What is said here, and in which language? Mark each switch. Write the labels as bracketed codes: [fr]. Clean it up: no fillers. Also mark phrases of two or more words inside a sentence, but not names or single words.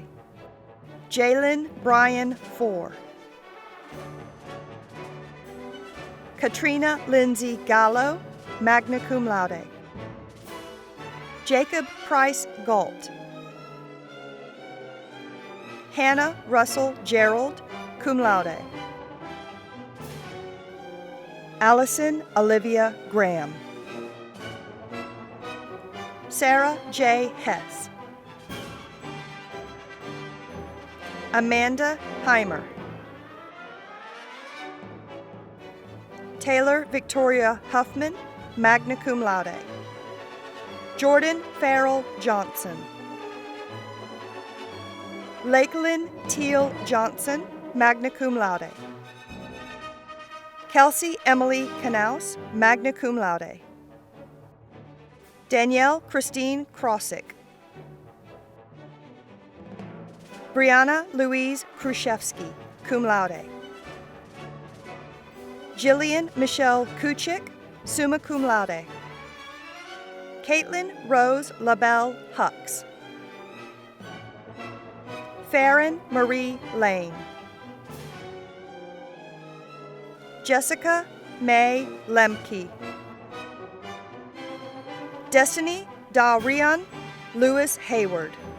[en] Jalen Brian Four. Katrina Lindsay Gallo, [la] magna cum laude. [en] Jacob Price Galt. Hannah Russell Gerald, [la] cum laude. [en] Allison Olivia Graham. Sarah J. Hess. Amanda Heimer. Taylor Victoria Huffman, [la] magna cum laude. [en] Jordan Farrell Johnson. Lakelyn Teal Johnson, [la] magna cum laude. [en] Kelsey Emily Knaus, [la] magna cum laude. [en] Danielle Christine Krosick. Brianna Louise Khrushchevsky, [la] cum laude. [en] Jillian Michelle Kuchik, [la] summa cum laude. [en] Caitlin Rose LaBelle Hux. Farron Marie Lane. Jessica May Lemke. Destiny Darian Lewis Hayward.